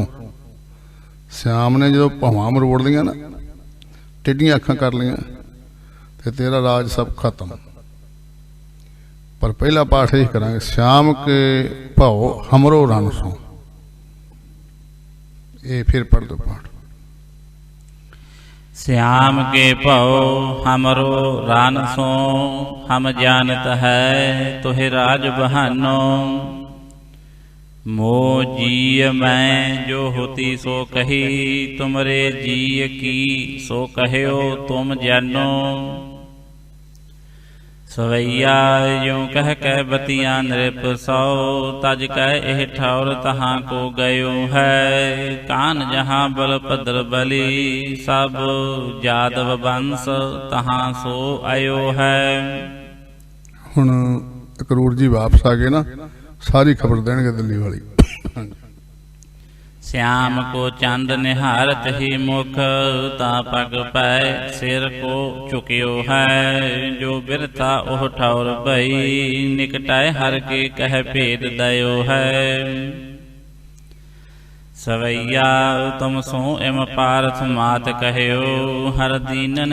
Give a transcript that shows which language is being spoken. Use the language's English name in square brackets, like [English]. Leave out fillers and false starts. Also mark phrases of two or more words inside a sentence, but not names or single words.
[Punjabi] ਸ਼ਾਮ ਨੇ ਜਦੋਂ ਭਾਵਾਂ ਮਰੋੜ ਲਈਆਂ ਨਾ, ਟੇਢੀਆਂ ਅੱਖਾਂ ਕਰ ਲਈਆਂ, ਤੇ ਤੇਰਾ ਰਾਜ ਸਭ ਖਤਮ। ਪਰ ਪਹਿਲਾ ਪਾਠ ਇਹ ਕਰਾਂਗੇ, [Braj] श्याम के भाउ हमरो रन सो। [Punjabi] ਇਹ ਫਿਰ ਪੜ੍ਹ ਦੋ ਪਾਠ। [Braj] श्याम के भव हमरो रान सो, हम जानत है तुहे राज बहानो। मो जीय मैं जो होती सो कही, तुमरे जीय की सो कहियो तुम जानो। सवैया यूं कह कह बतिया नृप सौ, तज कह एह ठौर तहाँ को गयो है। कान जहाँ बलभद्र बलि, सब जादव वंश तहाँ सो आयो है। [Punjabi] ਹੁਣ ਅਕਰੂਰ ਜੀ ਵਾਪਸ ਆ ਗਏ ਨਾ, ਸਾਰੀ ਖਬਰ ਦੇਣਗੇ ਦਿੱਲੀ ਵਾਲੀ। [Braj] श्याम को चंद निहारत ही मुख, ता पग पै सिर को चुकियो है। जो बिरथा ओह ठौर भई, निकटाए हर के कह भेद दयो है। सवैया तुम सो एम पारथ मात कहियो, हर दीनन